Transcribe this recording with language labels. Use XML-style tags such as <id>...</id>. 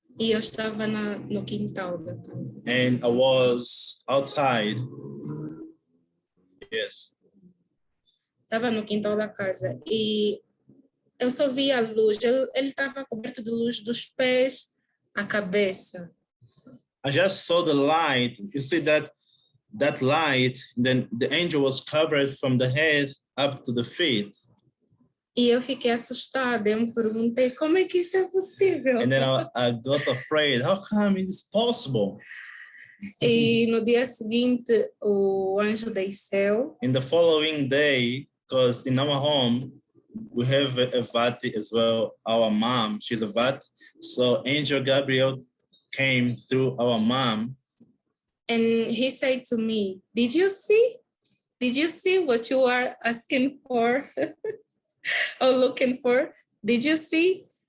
<pt>E eu estava no quintal da casa.</pt> <en>And I was outside. Yes.</en> <pt>Estava no quintal da casa e eu só via a luz. Ele estava coberto de luz dos pés à cabeça.</pt> <en>I just saw the light. You see that that light, then the angel was covered from the head up to the feet.</en> <pt>E eu fiquei assustada, eu me perguntei como é que isso é possível.</pt> <en>And then I got afraid. How come it is possible?</en> <pt>E no dia seguinte, o anjo desceu.</pt> <en>In the following day, because in our home, we have a Vati as well. Our mom, she's a Vati. So Angel Gabriel came through our mom. And he said to me, did you see? Did you see what you are asking for or looking for? Did you see?</en>